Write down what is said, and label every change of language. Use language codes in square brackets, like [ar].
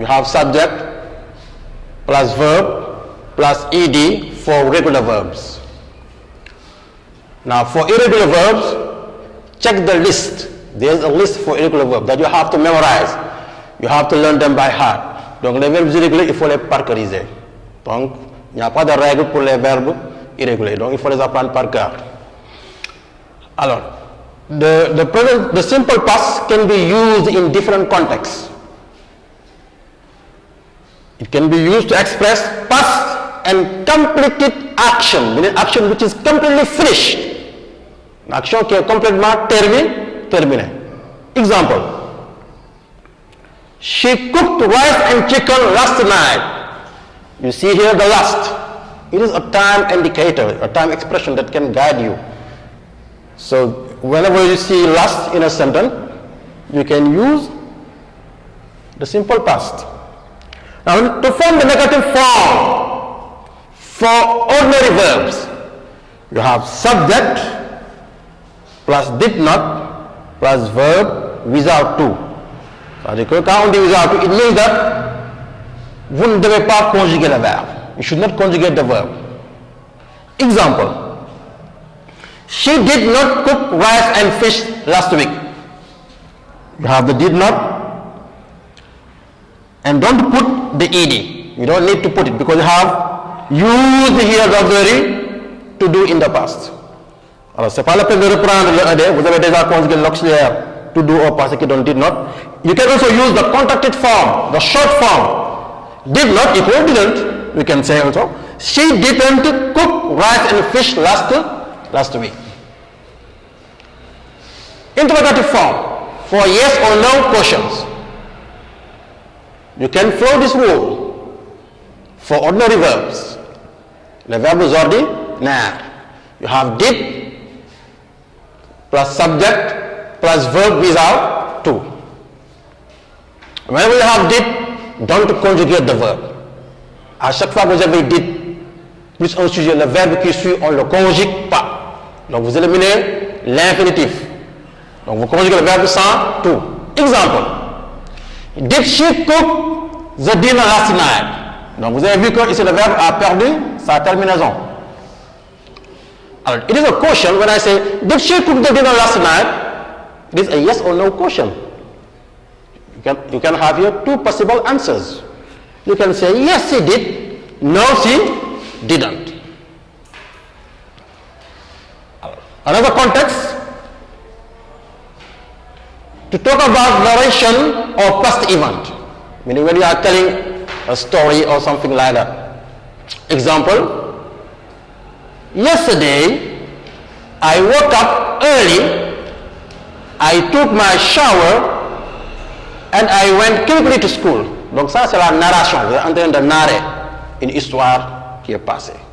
[en] You have subject plus verb plus ed for regular verbs. Now for irregular verbs, check the list. There's a list for irregular verbs that you have to memorize. You have to learn them by heart. [fr] Donc les verbes irréguliers, il faut les parceriser. Donc il n'y a pas de règle pour les verbes irréguliers. Donc il faut les apprendre par cœur. [en] Alors, the simple past can be used in different contexts. It can be used to express past and completed action, meaning action which is completely finished. [fr] Une action qui est complètement terminée. [en] Example. She cooked rice and chicken last night. You see here the last. It is a time indicator, a time expression that can guide you. So whenever you see last in a sentence, you can use the simple past. Now to form the negative form for ordinary verbs, you have subject plus did not plus verb without to. [fr] C'est-à-dire que quand on dit [en] without to, it means that [fr] vous ne devez pas conjuguer le verbe. [en] You should not conjugate the verb. Example. She did not cook rice and fish last week. You have the did not and don't put the ed. You don't need to put it because you have used here the auxiliary to do in the past. [fr] Alors c'est pas la peine de reprendre le ed, vous avez déjà conjugué l'auxiliaire to do or passé qui donne did not. [en] You can also use the contracted form, the short form. Did not equal didn't. We can say also, she didn't cook rice and fish last week. Interrogative form for yes or no questions. You can follow this rule for ordinary verbs. The verb is ordinaire. You have did plus subject plus verb without to. Whenever you have did, don't conjugate the verb. [fr] À chaque fois que vous avez did plus un sujet, le verbe qui suit, on ne le conjugue pas. Donc vous éliminez l'infinitif. Donc vous conjuguez le verbe sans to. [en] Example. Did she cook the dinner last night? [fr] Donc vous avez vu que ici le verbe a perdu sa terminaison. [en] Alors, it is a question when I say, did she cook the dinner last night? It is a yes or no question. You can have here two possible answers. You can say, yes, she did. No, she didn't. Another context, to talk about narration or past event, meaning when you are telling a story or something like that. Example, yesterday I woke up early, I took my shower, and I went quickly to school. [fr] Donc ça c'est la narration, vous êtes en train de narrer une histoire qui est passée.